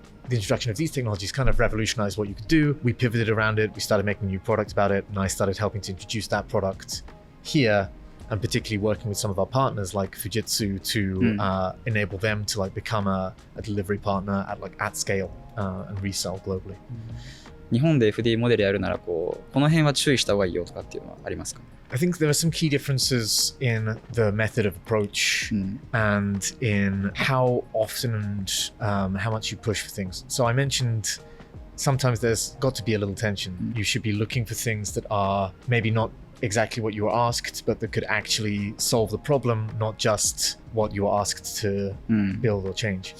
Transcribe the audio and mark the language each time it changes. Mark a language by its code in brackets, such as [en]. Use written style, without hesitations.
[en] the introduction of these technologies kind of revolutionized what you could do. We pivoted around it. We started making a new product about it, and I started helping to introduce that product here, and particularly working with some of our partners like Fujitsu to enable them to like become a delivery partner at scale and resell globally. [ja] 日本で FDE モデルやるならこの辺は注意した方がいいよとかっていうのはありますか？ [en] I think there are some key differences in the method of approach and in how often and how much you push for things. So I mentioned sometimes there's got to be a little tension. You should be looking for things that are maybe not exactly what you were asked, but that could actually solve the problem, not just what you were asked to build or change.